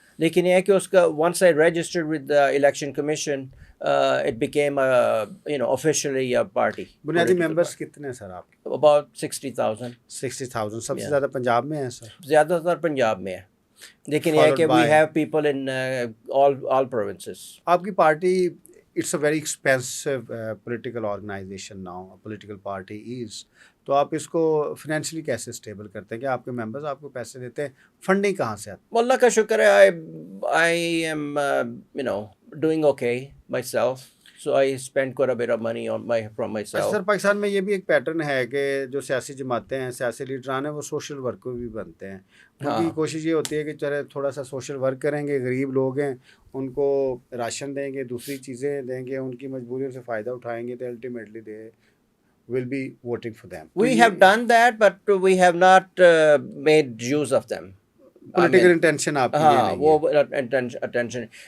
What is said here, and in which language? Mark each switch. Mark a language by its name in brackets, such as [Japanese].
[Urdu] لیکن یہ ہے کہ اس کا [English] once I registered with the election commission, it became officially a party. [Urdu] بنیادی ممبرس کتنے ہیں سر آپ کے؟ [English] About 60,000. 60,000. [Urdu] سب سے زیادہ پنجاب میں ہیں سر؟ زیادہ تر پنجاب میں ہے, لیکن یہ ہے کہ [English] we have people in all provinces. [Urdu] آپ کی party [English] It's a very expensive political organisation now, political party is. [Urdu] تو آپ اس کو فائنینشلی کیسے اسٹیبل کرتے ہیں کہ آپ کے ممبرز آپ کو پیسے دیتے ہیں, فنڈنگ کہاں سے آتی ہے؟ اللہ کا شکر ہے [English] I am doing okay myself, so I spend quite a bit of money from myself. [Urdu] سر پاکستان میں یہ بھی ایک پیٹرن ہے کہ جو سیاسی جماعتیں ہیں, سیاسی لیڈران ہیں, وہ سوشل ورک بھی بنتے ہیں. ان کی کوشش یہ ہوتی ہے کہ چلے تھوڑا سا سوشل ورک کریں گے, غریب لوگ ہیں ان کو راشن دیں گے, دوسری چیزیں دیں گے, ان کی مجبوریوں سے فائدہ اٹھائیں گے, تو ultimately [English] They will be voting for them. We have done that, but we have not made use of them. Political intention [Urdu] آپ کی یہ نہیں ہے. وہ attention.